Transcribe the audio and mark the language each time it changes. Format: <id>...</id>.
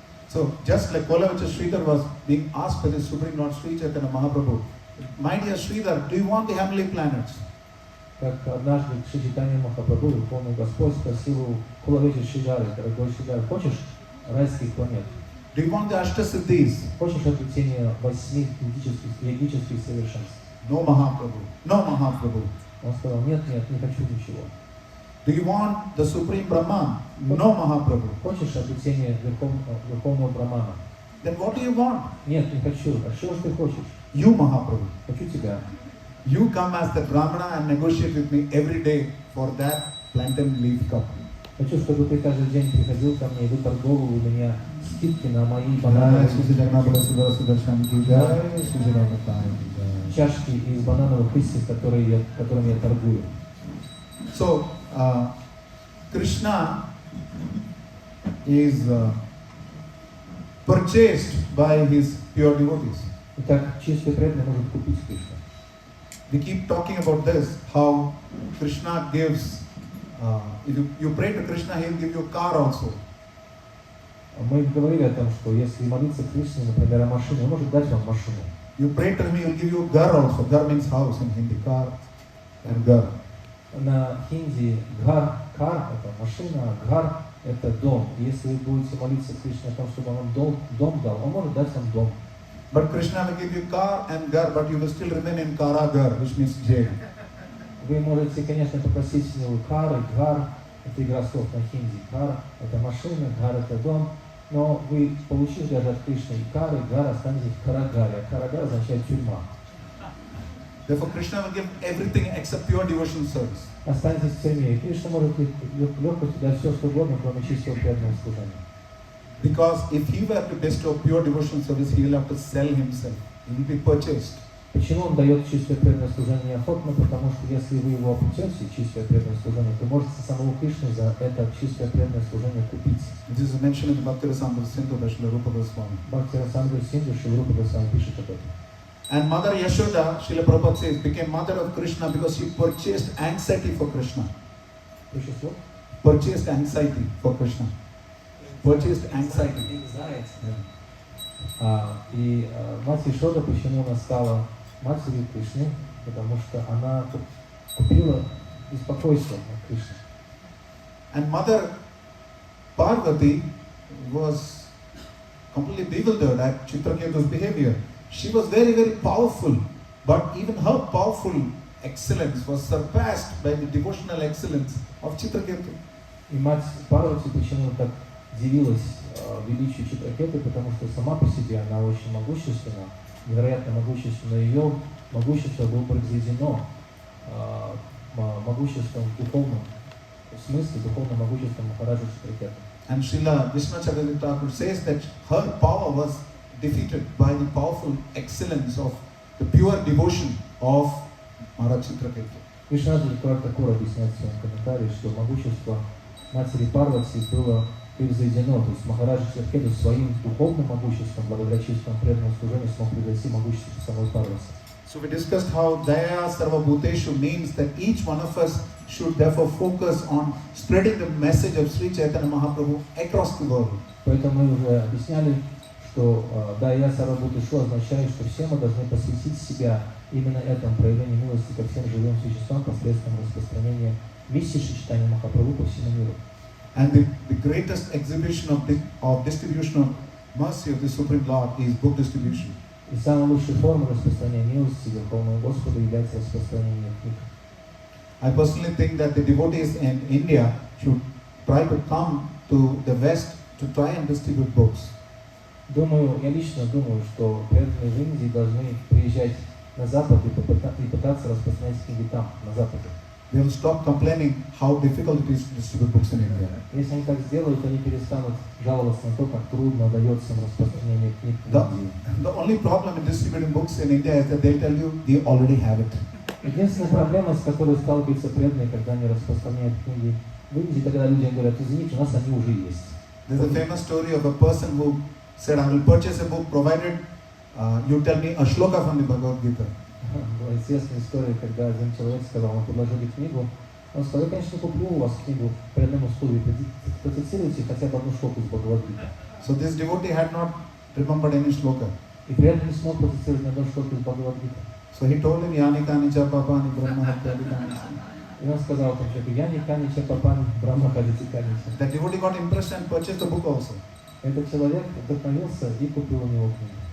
<en>So just like Kolavacha Sridhar was being asked by the Supreme Lord Sri Chaitanya Mahaprabhu, my dear Sridhar, do you want the heavenly planets?</en> <ru>Как однажды Шри Чайтанья Махапрабху, Верховный Господь, спросил у Кулавеча Шридхары, дорогой Шридхар, хочешь райских планет?</ru> <en>Do you want the Ashtasiddhis?</en> <ru>Хочешь обретение 8 йогических совершенств?</ru> <en>No Mahaprabhu. No Mahaprabhu.</en> <ru>Он сказал, нет, нет, не хочу ничего.</ru> <en>Do you want the Supreme Brahman? No Mahaprabhu.</en> <ru>Хочешь обретение Верховного Брахмана?</ru> <en>Then what do you want?</en> <ru>Нет, не хочу. А что же ты хочешь?</ru> <en>You Mahaprabhu.</en> <ru>Хочу тебя.</ru> <en>You come as the Brahmana and negotiate with me every day for that plantain leaf cup.</en> <ru>Хочу, чтобы ты каждый день приходил ко мне и выторговывал у меня скидки на мои</ru> <hi>Jai</hi> <ru>банановые</ru> <hi>Sri Jagannath Sudara Sudarshan ki jai, Sri Jagannath ki jai.</hi> <ru>чашки из банановых листьев, которыми я торгую.</ru> <en>So, Krishna is purchased by his pure devotees.</en> <ru>Итак, чистый преданный может купить Кришну.</ru> <en>We keep talking about this, how Krishna gives, if you pray to Krishna, he will give you a car also.</en> <ru>Мы говорили о том, что если молиться Кришне, например, о машине, он может дать вам машину.</ru> <en>You pray to him, he will give you a gar also. Gar means house in Hindi, car and gar.</en> <ru>На хинди гар, кар это машина, гар это дом. И если вы будете молиться Кришне о том, чтобы он вам дом дал, он может дать вам дом.</ru> <en>But Krishna will give you car and gar, but you will still remain in Karagar, which means jail.</en> <ru>Вы можете, конечно, попросить у него кар и гар, это игра слов на хинди. Кар это машина, гар это дом. Но вы, получив даже от Кришны и кар, и гар, останетесь в Карагаре. А Карагар означает тюрьма.</ru> <en>Therefore, Krishna will give everything except pure devotion service.</en> <ru>Останетесь в тюрьме. И Кришна может легкостью дать все, что угодно, кроме чистого преданного служения.</ru> <en>Because if he were to bestow pure devotion service, he will have to sell himself. He will be purchased.</en> <ru>Почему он дает чистое преданное служение охотно? Потому что если вы его обретете, чистое преданное служение, то можете самого Кришну за это чистое преданное служение купить.</ru> <en>This is mentioned in the Bhakti Rasamrita Sindhu by Srila Rupa Goswami.</en> <ru>Бхакти Расамрita Синдху Шрила Рупа Госвами пишет об этом.</ru> <en>And Mother Yashoda, Srila Prabhupada says, became mother of Krishna because she purchased anxiety for Krishna.</en> <ru>Существо?</ru> <en>Purchased anxiety for Krishna. Purchased anxiety.</en> <ru>И мать Ишода, почему она стала матерью Кришны? Потому что она купила беспокойство от Кришны.</ru> <en>And Mother Parvati was completely bewildered at Chitraketu's behavior. She was very, very powerful, but even her powerful excellence was surpassed by the devotional excellence of Chitraketu.</en> <ru>И мать Парвати почему так дивилась величию Читракеты, потому что сама по себе она очень могущественна, невероятно могущественна. Ее могущество было произведено могуществом в духовном смысле, духовным могуществом Махараджа Читракеты.</ru> <en>And Srila Vishnu Thakur says that her power was defeated by the powerful excellence of the pure devotion of Maharaj Chitraketu.</en> <ru>Вишнадхи Такур объясняет в своем комментарии, что могущество матери Парвати было превзойдено, то есть Махараджа Сархеду своим духовным могуществом, благодаря чистому преданному служению, смог превзойти могущество самой Парвати.</ru> <en>So we discussed how Daya Sarva Bhuteshu means that each one of us should therefore focus on spreading the message of Sri Chaitanya Mahaprabhu across the world.</en> <ru>Поэтому мы уже объясняли, что Дая Сарвабхутешу означает, что все мы должны посвятить себя именно этому проявлению милости ко всем живым существам посредством распространения миссии Шри Чайтанья Махапрабху по всему миру.</ru> <en>And the greatest exhibition of distribution of mercy of the Supreme Lord is book distribution.</en> <ru>И самой лучшей формой распространения милости Верховного Господа является распространение книг.</ru> <en>I personally think that the devotees in India should try to come to the West to try and distribute books.</en> <ru>Я лично думаю, что преданные в Индии должны приезжать на Запад и пытаться распространять книги там, на Западе.</ru> <en>They will stop complaining how difficult it is to distribute books in India.</en> <ru>Если они так сделают, они перестанут жаловаться на то, как трудно дается им распространение книг в Индии.</ru> <en>The only problem in distributing books in India is that they'll tell you they already have it.</en> <ru>Единственная проблема, с которой сталкиваются преданные, когда они распространяют книги в Индии, когда людям говорят: извините, у нас они уже есть.</ru> <en>There's a famous story of a person who said, I will purchase a book provided you tell me a shloka from the Bhagavad Gita.</en> <ru>Была известная история, когда один человек сказал, ему предложили книгу, он сказал: я, конечно, куплю у вас книгу по одному условию, процитируйте хотя бы одну шлоку из Бхагавад-гиты.</ru> <en>So this devotee had not remembered any shloka.</en> <ru>И при этом не смог процитировать ни одну шлоку из Бхагавад-гиты.</ru> <en>So he told him,</en> <sa>Yani kani cha papani brahma hatyadi kani.</sa> <ru>И он сказал там человеку:</ru> <sa>я не канича папани, брахма хадити канича.</sa> <en>That devotee got impressed and purchased the book also.</en> <ru>Этот человек вдохновился и купил у него книгу.</ru>